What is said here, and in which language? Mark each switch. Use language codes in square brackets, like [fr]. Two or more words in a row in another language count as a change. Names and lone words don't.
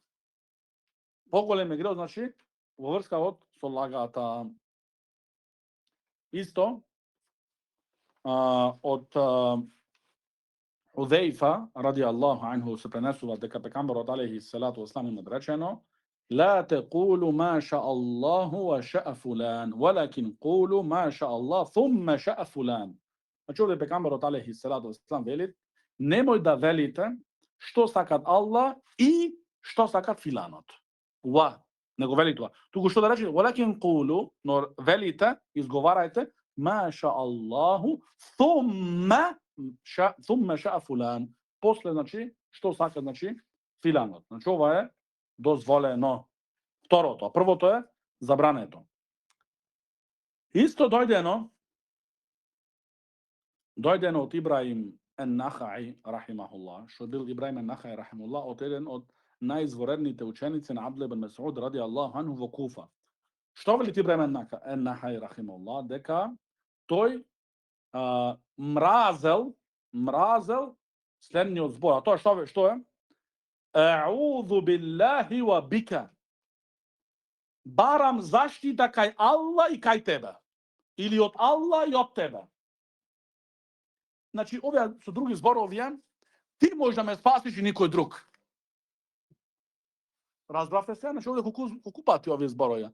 [mk] Поголем е греот, значи, во врска со лагата. Исто, од Хузейфа, [ar] رضي الله عنه, [mk] се пренесува дека пекамбарот [ar] عليه الصلاة والسلام [mk] има речено: [ar] لا تقولوا ما شاء الله وشاء فلان ولكن قولوا ما شاء الله ثم شاء فلان. [mk] Значи овде пекамбарот [ar] عليه الصلاة والسلام [mk] вели: немој да велите што сакат Аллах и што сакат филанот. Не го вели тоа. Туку што да рече, [ar] ولكن قولوا, [mk] но велите, изговарајте [ar] ما شاء الله ثم شاء فلان. [mk] После, значи, што сака, значи, филанот. Значи, ова е дозволено. Второто, а првото е забрането. Исто дојдено од Ибраим ен-Нахаи, рахимахуллах, што бил Ибраим ен-Нахаи, рахимахуллах, од еден од најизворедните ученици на Абдулlah ibn Mas'ud, [ar] رضي الله عنه, [mk] во Куфа. Што вели Ибраим ен-Нахаи, рахимахуллах, дека тој мразел следниот збор. А тоа што е? [ar] أعوذ بالله وبك. [mk] Барам заштита кај Аллах и кај тебе. Или од Аллах и од тебе. Значи, овие со други зборови, ти можеш да ме спасиш и никој друг. Разбравте се? Значи, овде колку пати овие зборови.